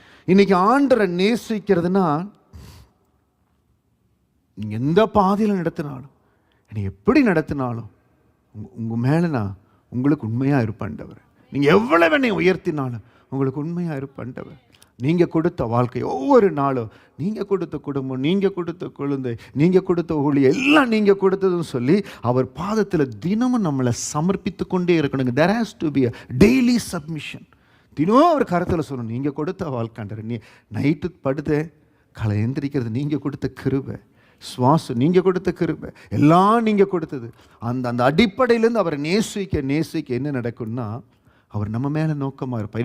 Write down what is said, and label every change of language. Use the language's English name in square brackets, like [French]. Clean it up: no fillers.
[Tamil] இன்னைக்கு ஆண்டரை நேசிக்கிறதுனா, நீங்கள் எந்த பாதையில் நடத்தினாலும், என்னை எப்படி நடத்தினாலும், உங்கள் மேலே நான் உங்களுக்கு உண்மையாக இருப்பேன்டவர். நீங்கள் எவ்வளவு என்னை உயர்த்தினாலும் உங்களுக்கு உண்மையாக இருப்பேன்டவர். நீங்கள் கொடுத்த வாழ்க்கை ஒவ்வொரு நாளும், நீங்கள் கொடுத்த குடும்பம், நீங்கள் கொடுத்த குழந்தை, நீங்கள் கொடுத்த ஒளி, எல்லாம் நீங்கள் கொடுத்ததுன்னு சொல்லி அவர் பாதத்தில் தினமும் நம்மளை சமர்ப்பித்து கொண்டே இருக்கணுங்க. [English] there has to be a daily submission. [Tamil] தினமும் அவர் கருத்தில் சொல்லணும், நீங்கள் கொடுத்த வாழ்க்கைன்ற, நீ நைட்டு படுத்து காலை எந்திரிக்கிறது நீங்கள் கொடுத்த கிருபை, சுவாசம் நீங்கள் கொடுத்த கிருபை, எல்லாம் நீங்கள் கொடுத்தது. அந்த அடிப்படையிலேருந்து அவரை நேசிக்க என்ன நடக்கும்னா, அவர் நம்ம மேலே நோக்கமாக இருப்பார்.